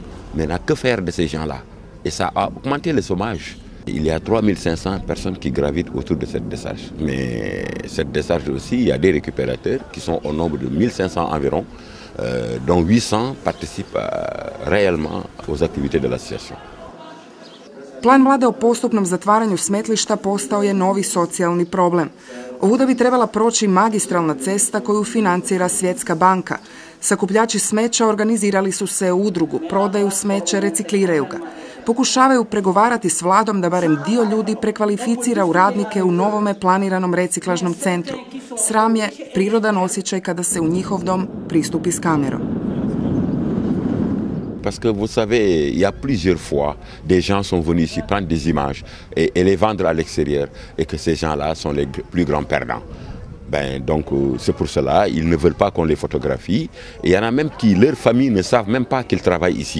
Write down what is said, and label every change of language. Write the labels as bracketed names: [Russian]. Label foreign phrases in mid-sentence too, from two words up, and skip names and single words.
[French] Maintenant, que faire de ces gens-là? Et ça a augmenté le chômage. Il y a 3500 personnes qui gravitent autour de cette décharge. Mais cette décharge aussi, il y a des récupérateurs qui sont au nombre de 1500 environ, dont 800 participent réellement aux activités de l'association. [Croatian] Plan vlade o postupnom zatvaranju smetlišta postao je novi socijalni problem. Ovuda bi trebala proći magistralna cesta koju financira Svjetska banka. Sakupljači smeća organizirali su se u udrugu, prodaju smeće, recikliraju ga. Pokušavaju pregovarati s vladom da barem dio ljudi prekvalificira u radnike u novome planiranom reciklažnom centru. Sram je prirodan osjećaj kada se u njihov dom pristupi s kamerom. [French] Parce que vous savez, il y a plusieurs fois, des gens sont venus ici prendre des images et les vendre à l'extérieur et que ces gens-là sont les plus grands perdants. Donc c'est pour cela, ils ne veulent pas qu'on les photographie. Et il y en a même qui, leur famille, ne savent même pas qu'ils travaillent ici.